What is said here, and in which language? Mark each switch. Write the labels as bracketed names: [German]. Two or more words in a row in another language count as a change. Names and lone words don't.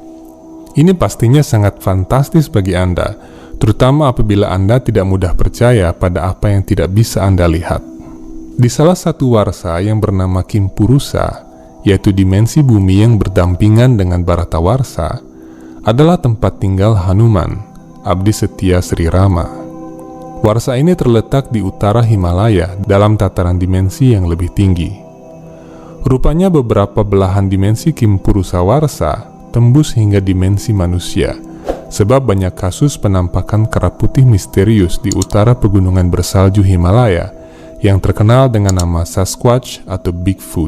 [Indonesian] Ini pastinya sangat fantastis bagi Anda, terutama apabila Anda tidak mudah percaya pada apa yang tidak bisa Anda lihat. Di salah satu warsa yang bernama Kimpurusa, yaitu dimensi bumi yang berdampingan dengan Bharatawarsha, adalah tempat tinggal Hanuman, abdi setia Sri Rama. Warsa ini terletak di utara Himalaya dalam tataran dimensi yang lebih tinggi. Rupanya beberapa belahan dimensi Kimpurusa Warsa tembus hingga dimensi manusia, sebab banyak kasus penampakan kera putih misterius di utara pegunungan bersalju Himalaya yang terkenal dengan nama Sasquatch atau Bigfoot.